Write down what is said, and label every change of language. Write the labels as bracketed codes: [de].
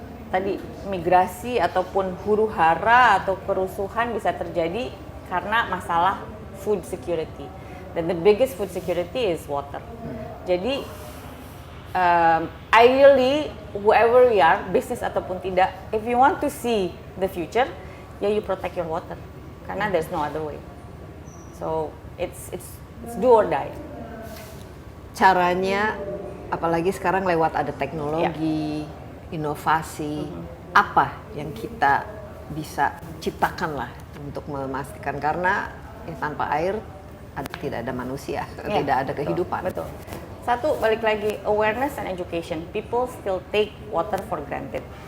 [id] Tadi migrasi ataupun huru-hara atau kerusuhan bisa terjadi karena masalah food security. Dan [en] the biggest food security is water. [id] Jadi [en] ideally whoever we are, business [id] ataupun tidak, [en] if you want to see the future, you protect your water. [id] Karena [en] there's no other way. So it's do or die. [id] Caranya, apalagi sekarang lewat ada teknologi, inovasi, apa yang kita bisa ciptakan lah untuk memastikan, karena tanpa air tidak ada manusia, tidak ada kehidupan. Betul. Satu, balik lagi, [en] awareness and education. People still take water for granted.